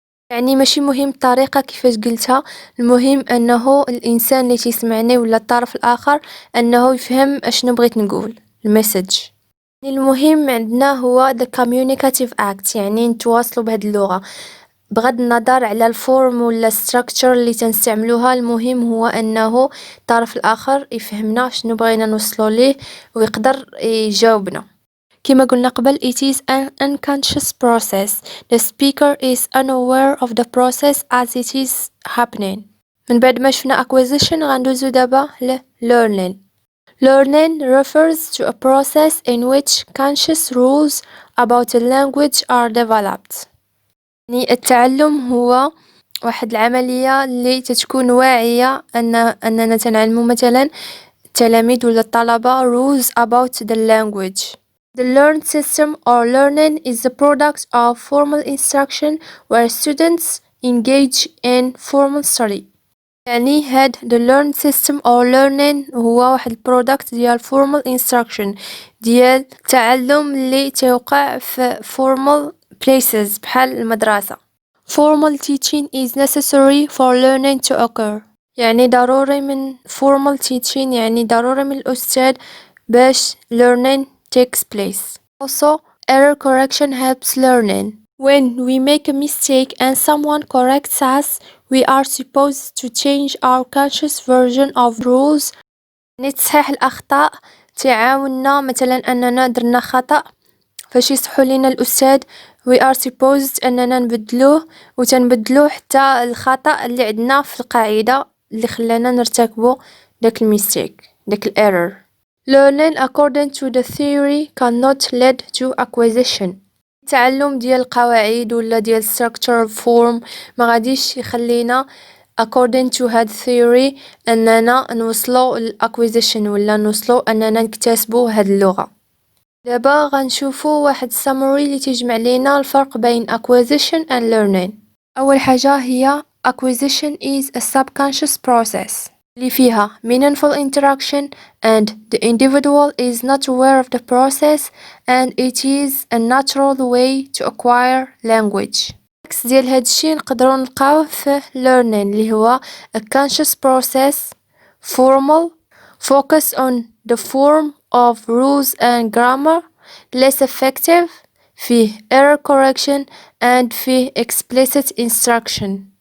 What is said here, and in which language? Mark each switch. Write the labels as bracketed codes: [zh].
[ar] يعني ماشي مهم الطريقة كيفاش قلتها، المهم أنه الإنسان اللي تيسمعني ولا الطرف الآخر أنه يفهم أشنو بغيت نقول المسج. المهم عندنا هو [en] the communicative act، [ar] يعني نتواصلوا بهذه اللغة بغض النظر على الفورم ولا structure اللي تنستعملوها. المهم هو أنه الطرف الآخر يفهمنا شنو بغينا نوصلوا ليه ويقدر يجاوبنا. كما قلنا قبل [en] it is an unconscious process. The speaker is unaware of the process as it is happening. [ar] من بعد ما شفنا acquisition غندوزو دابا ل learning. [en] Learning refers to a process in which conscious rules about a language are developed. [ar] يعني التعلم هو واحد العملية اللي تتكون واعية أننا تنعلمو مثلا التلاميذ ولا الطلبة rules about the language. [en] The learned system or learning is the product of formal instruction where students engage in formal study. [ar] يعني هاد [en] the learned system or learning [ar] هو واحد البرودكت ديال [en] formal instruction [ar] ديال التعلم اللي توقع في [en] formal places [ar] بحال المدرسة. [en] Formal teaching is necessary for learning to occur. [ar] يعني ضروري من [en] formal teaching، [ar] يعني ضروري من الأستاذ باش [en] learning takes place. Also, error correction helps learning. When we make a mistake and someone corrects us, we are supposed to change our conscious version of rules. [ar] يعني تصحيح الأخطاء تعاوننا مثلا أننا درنا خطأ فاش يصحوا لينا الأستاذ [en] we are supposed [ar] أننا نبدلوه وتنبدلوه حتى الخطأ اللي عندنا في القاعدة اللي خلانا نرتكبو داك الميستيك داك الerror. [en] Learning according to the theory cannot lead to acquisition. [ar] التعلم ديال القواعد ولا ديال [en] structural form [ar] ما غاديش يخلينا [en] according to [ar] هاد theory أننا نوصلو acquisition ولا نوصلو أننا نكتسبو هاد اللغة. دابا غنشوفو واحد summary اللي تجمع لينا الفرق بين [en] acquisition and learning. [ar] أول حاجة هي [en] acquisition is a subconscious process [ar] اللي فيها [en] meaningful interaction and the individual is not aware of the process and it is a natural way to acquire language. [ar] عكس ديال هادشي نقدروا نلقاوه في [en] learning [ar] اللي هو [en] a conscious process formal focus on the form of rules and grammar less effective فيه error correction and فيه explicit instruction.